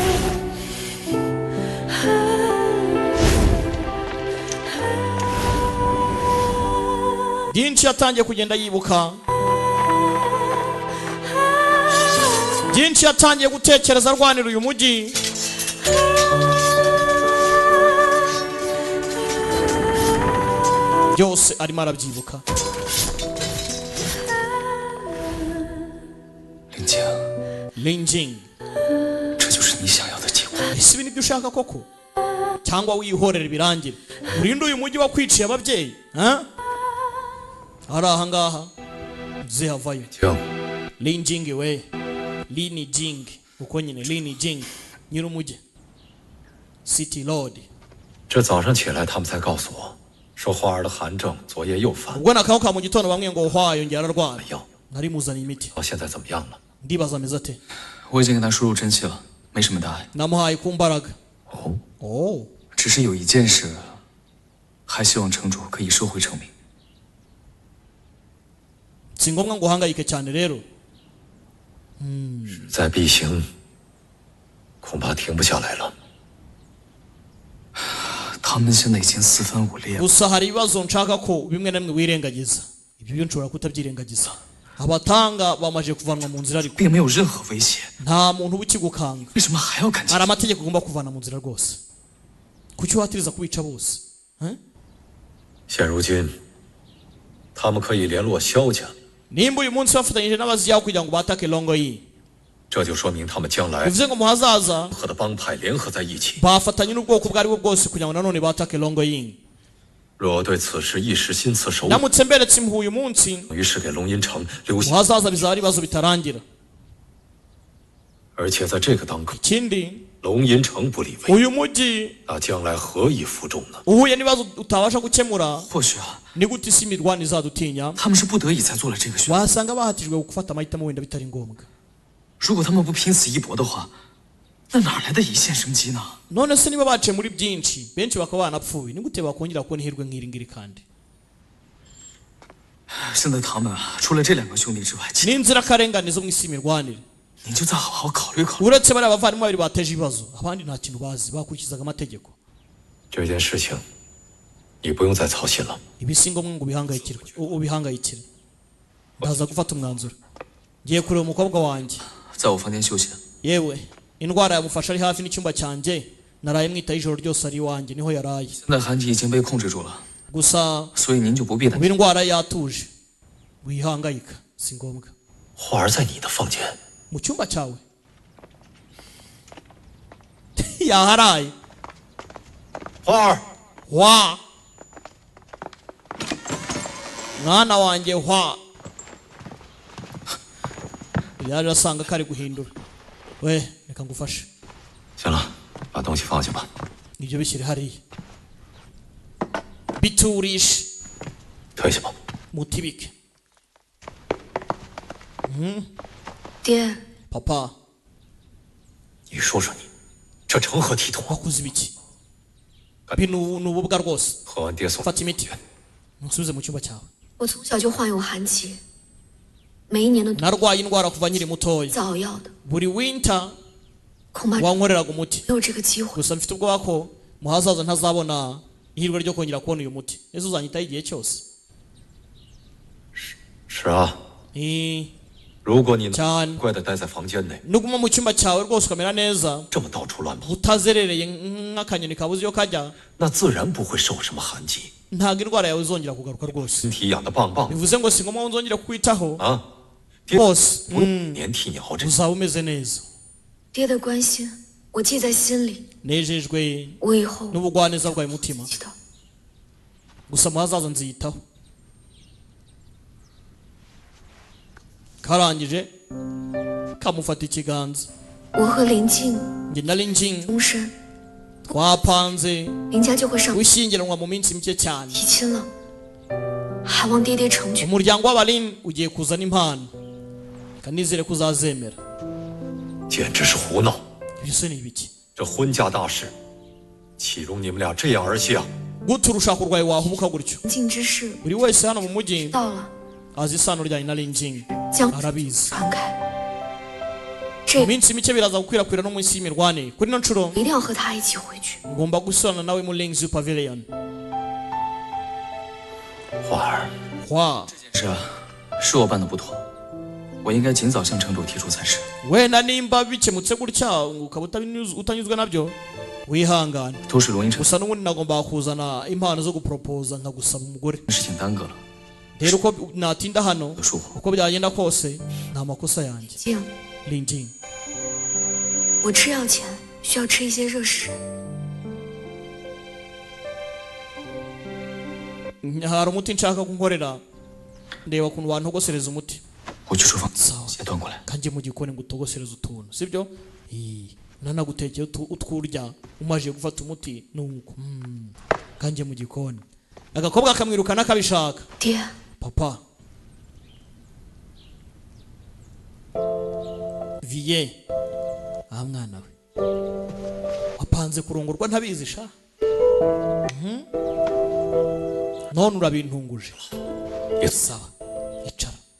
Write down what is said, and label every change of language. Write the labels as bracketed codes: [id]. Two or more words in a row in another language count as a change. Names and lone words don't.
[rw] byinshi yatangiye kugenda yibuka byinshi yatangiye gutekereza arwanira uyu mujyi byose arimo arabyibuka [zh] 林静， Linjing 这就是你想要的结果。 [rw] ese ibi nibyo ushaka koko cyangwa wihorera ibirangire urinde uyu mujyi wakwiciye ababyeyi ari aha ngaha zihavayo 静， Linjing we Lini Jing uko nyine Lini Jing nyir'umujyi [en] City Lord [zh] 这早上起来，他们才告诉我，说花儿的寒症昨夜又犯， [rw] ubwo nakamuka mu gitondo bamwe ngo hwa yongera ararwara [zh] 没药， [rw] nari muzaniye imiti [zh] 到现在怎么样了？ [rw] ndibaza ameze ate [zh] 我已经给他输入真气了，没什么大碍。 [rw] namuhaye ku mbaraga [zh] 哦， oh 只是有一件事，还希望城主可以收回成命。 [rw] si ngombwa ngo uhangayike cyane rero [zh] 再必行，恐怕停不下来了。他们现在已经四分五裂了。 [rw] gusa hari ibibazo nshaka ko bimwe na bimwe wirengagiza ibyo byo nshobora kutabyirengagiza abatanga bamaje kuvanwa mu nzira ariko [zh] 并没有任何威胁， [rw] nta muntu uba ukigukanga [zh] 为什么还要赶尽 [rw] hari amategeko ugomba kuvana mu nzira rwose kuki watiriza kubica bose [zh] 现如今，他们可以联络萧家， [rw] nimba uyu munsi bafatanyije n'abaziyaho kugira ngo batake longo yi [zh] 这就说明他们将来 [rw] bivuze ngo mu hazaza [zh] 和的帮派联合在一起。 [rw] bafatanye n'ubwoko ubwo ari bwo bwose kugira ngo nanone batake longo yi [zh] 若对此事一时心慈手软， [rw] ndamutse mberetse impuhwe uyu munsi [zh] 等于是给龙吟城留 [rw] mu [zh] 下， [rw] hazaza bizaba ari ibibazo bitarangira [zh] 而且在这个当口， [rw] ikindi [zh] 龙吟城不立威， [rw] uyu mujyi [zh] 那将来何以服众呢？ [rw] uhuye n'ibibazo utabasha gukemura [zh] 或许啊， [rw] ni gute isi imirwano izadutinya [zh] 他们是不得已才做了这个选择。 [rw] wasanga bahatijwe gufata amahitamo wenda bitari ngombwa [zh] 如果他们不拼死一搏的话，那哪来的一线生机呢？ [rw] none se niba baciye muri byinshi benshi bakaba banapfuye ni gute bakongera kubona ihirwe nk'iri ngiri kandi [zh] 现在他们啊，除了这两个兄弟之外，其 [rw] ni inzirakarengane zo mu isi y'imirwanire [zh] 你就再好好考虑考虑。 [rw] uretse bariya bavandimwe babiri bateje ibibazo abandi nta kintu bazi bakurikizaga amategeko [zh] 这件事情，你不用再操心了。 [rw] ibi si ngombwa ngo ubihangayikire ndaza gufata umwanzuro ngiye kureba umukobwa wanjye [zh] 在我房间休息。 [rw] yewe indwara yamufashe ari hafi n'icyumba cyanjye naraye mwitaho ijoro ryose ari iwanjye niho yaraye [zh] 现在韩吉已经被控制住了， [rw] gusa [zh] 所以您就不必担 [rw] ubu [zh] 心。 [rw] indwara yatuje wihangayika si ngombwa [zh] 花儿在你的房间， [rw] mu cyumba cyawe yaharaye [zh] 花儿， [rw] hwa mwana wanjye hwa yaje asanga kari guhindura we reka ngufashe [zh] 行了，把东西放下吧。 [rw] ibyo bishyire hariya biturishe [zh] 退下吧。 [rw] mutibike [zh] 爹， [rw] papa [zh] 你说说你，这成何体统啊？ [rw] wakoze ibiki ibi ni ububwa rwose [zh] 喝完爹送 [rw] fata imiti nsubize mu cyumba cyawe [zh] 我从小就患有寒疾，每一年的 [rw] narwaye indwara kuva nkiri mutoya [zh] 早药的， [rw] buri winter [zh] 恐怕没 [rw] wankoreraga umuti [zh] 有这个机会。 [rw] gusa mfite ubwoba ko mu hazaza ntazabona ihirwe ryo kongera kubona uyu muti ese uzanyitaho igihe cyose [zh] 是啊， 如果你能 [rw] cyane [zh] 乖的待在房间内， [rw] nuguma mu cyumba cyawe rwose ukamera neza [zh] 这么到处乱跑， [rw] utazerereye nk'akanyoni kabuze iyo kajya [zh] 那自然不会受什么寒疾， [rw] ntabwo indwara yawe izongera kugaruka rwose [zh] 身体养得棒棒的 [rw] bivuze ngo si ngombwa ngo nzongere kukwitaho [zh] 啊。爹 [rw] bose [zh] 不年替你熬这， [rw] uzaba umeze neza [zh] 爹的关心我记在心里， [rw] nejejwe [zh] 我以后 [rw] n'ubugwaneza bwawe mutima [zh] 记得。 [rw] gusa mu hazaza nziyitaho karangije kamufata ikiganza [zh] 我和林静 [rw] njye na linjing [zh] 终身， [rw] twapanze [zh] 林家就会上 [rw] gushyingiranwa mu minsi mike cyane [zh] 提亲了，还望爹爹成全。 [rw] umuryango w'abalin ugiye kuzana impano kanizere ko uzazemera [zh] 简直是胡闹！ [rw] ibyo se ni ibiki [zh] 这婚嫁大事，岂容你们俩这样儿戏啊？ [rw] gute urushako rwawe wahubuka gutyo [zh] 临近之事 [rw] buri wese hano mu mujyi [zh] 到了， [rw] azi isano ryanjye na linjing [zh] 将 [rw] arabizi [zh] 传开。 [rw] mu [zh] 这 [rw] minsi mike biraza gukwirakwira no mu isi y'imirwanire kuri ino nshuro [zh] 一定要和他一起回去。 [rw] ngomba gusubirana nawe muri [en] links pavilion [zh] 花儿， hwa 是啊，是我办的不妥，我应该尽早向城主提出才是。 [rw] wenda nimba bikemutse gutya ukaba utanyuzwe nabyo wihangane [zh] 都是龙吟城 [rw] gusa n'ubundi nagomba kuzana impano zo guporopoza nkagusaba umugore [zh] 事情耽搁了， [rw] rero uko natinda hano [zh] 有疏忽。 [rw] uko byagenda kose ni amakosa yanjye [zh] 静， linjing 我吃药前需要吃一些热食。 [rw] hari umuti nshaka kunkorera ndeba ukuntu wantogosereza umuti [zh] 我去厨房 [rw] sawa [zh] 先端过来。 [rw] kanjye mu gikoni ngo utogosereze utuntu sibyo nanagutekeye utwurya umaze gufata umuti nuko kanjye mu gikoni agakobwa kamwirukana kabishaka [zh] 爹， [rw] papa viye aha mwana we wapanze kurongorwa ntabizi sha none urabintunguje sawa icara